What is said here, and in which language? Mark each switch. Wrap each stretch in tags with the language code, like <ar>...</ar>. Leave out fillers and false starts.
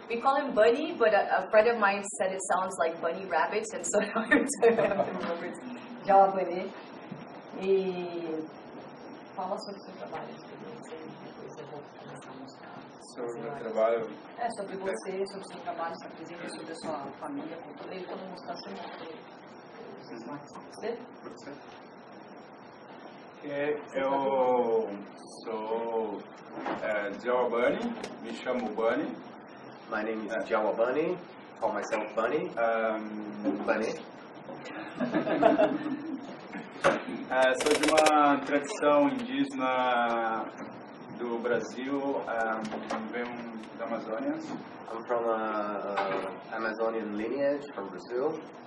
<en>We call him Bunny, but a friend of mine said it sounds like bunny rabbits, and so I have to remember it's Jawa Bunny.</en> <pt>E fala sobre o seu trabalho, experiência, e depois eu vou começar a mostrar. Sobre o meu trabalho? Sobre você, sobre o seu trabalho, sua presença, sobre a sua família, cultura. Ele quando mostrar, você mostra. Pode ser? Eu sou Jawa Bunny, me chamo Bunny.</pt> <en>My name is Jawa Bunny, call myself Bunny. Bunny.</en> <pt>Sou de uma tradição indígena do Brasil, venho da Amazônia.</pt> <en>I'm from Amazonian lineage from Brazil.</en>